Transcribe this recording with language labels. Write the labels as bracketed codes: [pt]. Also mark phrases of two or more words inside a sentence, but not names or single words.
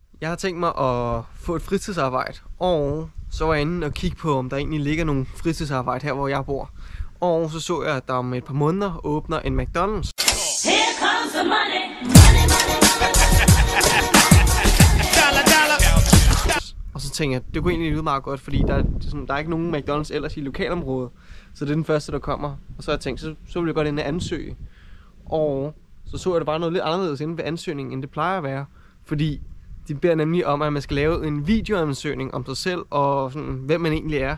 [da] Jeg har tænkt mig at få et fritidsarbejde, og så var jeg inde og kigge på, om der egentlig ligger nogle fritidsarbejde her, hvor jeg bor. Og så jeg, at der om et par måneder åbner en McDonald's. [en] Here comes the money. Money, money, money. [da] Og så tænkte jeg, det kunne egentlig lyde meget godt, fordi der er ikke nogen McDonald's ellers i lokalområdet. Så det er den første, der kommer. Og så har jeg tænkt, så vil jeg godt ind og ansøge. Og så jeg, det bare noget lidt anderledes inde ved ansøgningen, end det plejer at være. Fordi de beder nemlig om, at man skal lave en videoansøgning om sig selv, og sådan, hvem man egentlig er.